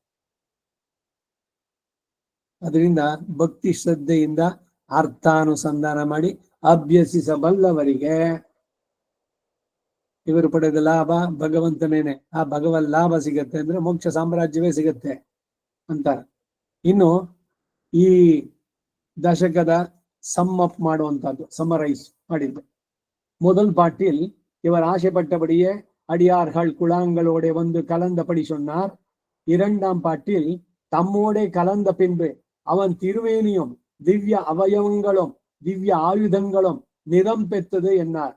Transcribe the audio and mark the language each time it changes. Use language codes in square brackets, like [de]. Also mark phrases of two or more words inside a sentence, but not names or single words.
[kn] ಅದರಿಂದ ಭಕ್ತಿ ಶ್ರದ್ಧೆಯಿಂದ ಅರ್ಥಾನುಸಂಧಾನ ಮಾಡಿ ಅಭ್ಯಸಿಸಬಲ್ಲವರಿಗೆ ಇವರು ಪಡೆದ ಲಾಭ ಭಗವಂತನೇನೆ. ಆ ಭಗವನ್ ಲಾಭ ಸಿಗತ್ತೆ ಅಂದ್ರೆ ಮೋಕ್ಷ ಸಾಮ್ರಾಜ್ಯವೇ ಸಿಗತ್ತೆ ಅಂತ. ಇನ್ನು ಈ ದಶಕದ [en] sum up [kn] ಮಾಡುವಂತಹದ್ದು, ಸಮರೈಸ್ ಮಾಡಿದ್ದು. [ta] முதல் பாட்டில் இவர் ஆசைப்பட்டபடியே அடியார்கள் குழாங்களோட வந்து கலந்தபடி சொன்னார். இரண்டாம் பாட்டில் தம்மோடே கலந்த பின்பு அவன் திருவேணியும் திவ்ய அவயவங்களும் திவ்ய ஆயுதங்களும் நிறம் பெற்றது என்னார்.